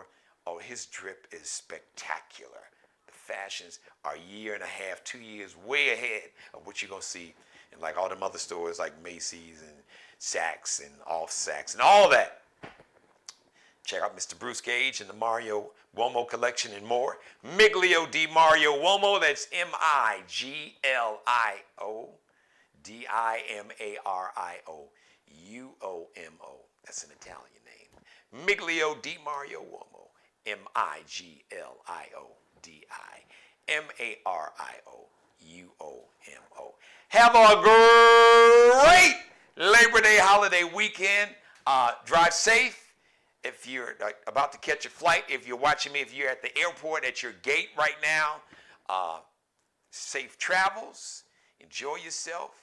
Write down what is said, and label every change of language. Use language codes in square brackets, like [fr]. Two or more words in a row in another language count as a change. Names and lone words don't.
[en] Oh, his drip is spectacular. The fashions are a year and a half, 2 years way ahead of what you're going to see in like all them other stores like Macy's and Saks and Off Saks and all that. Check out Mr. Bruce Gage and the Mario Uomo collection and more. Miglio di Mario Uomo, that's M-I-G-L-I-O D-I-M-A-R-I-O-U-O-M-O. That's an Italian name. Miglio di Mario Uomo, M-I-G-L-I-O-D-I-M-A-R-I-O-U-O-M-O. Have a great Labor Day holiday weekend. Drive safe. If you're about to catch a flight, if you're watching me, if you're at the airport at your gate right now, safe travels. Enjoy yourself.